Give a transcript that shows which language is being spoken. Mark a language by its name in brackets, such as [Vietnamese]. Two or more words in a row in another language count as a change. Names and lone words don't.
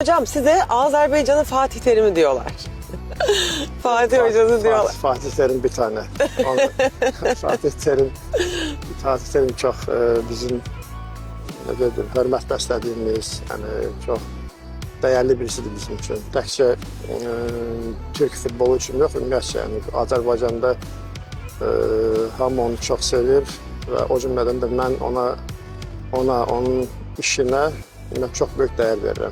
[Turkish] Hocam size Azerbaycan'ın Fatih Terim'i diyorlar. Fatih Hoca'nı diyorlar. Fatih Terim bir tane. [Azerbaijani] Fatih Terim çok bizim hörmət bəslədiyimiz, yəni çox dəyərli birisidir bizim üçün. Təkcə Türk futbolu üçün yox, ümumiyyətcə, yəni Azərbaycanda hamı onu çox sevir və o cümlədən də mən onun işinə çox böyük dəyər verirəm.